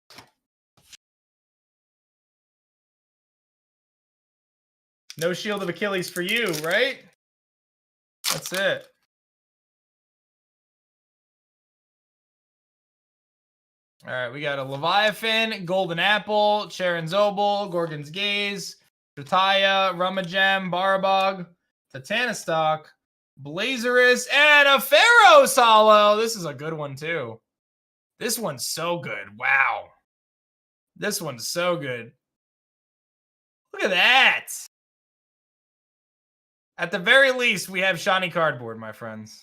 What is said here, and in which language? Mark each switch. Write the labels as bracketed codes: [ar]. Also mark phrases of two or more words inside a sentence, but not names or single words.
[en] No Shield of Achilles for you, right? That's it. All right, we got a Leviathan, Golden Apple, Charon Zobel, Gorgon's Gaze, Trataya, Rummagem, Barabog, Titanostock, Blazerus, and a Pharaoh's Hollow. This is a good one, too. This one's so good. Wow. This one's so good. Look at that. At the very least, we have shiny cardboard, my friends.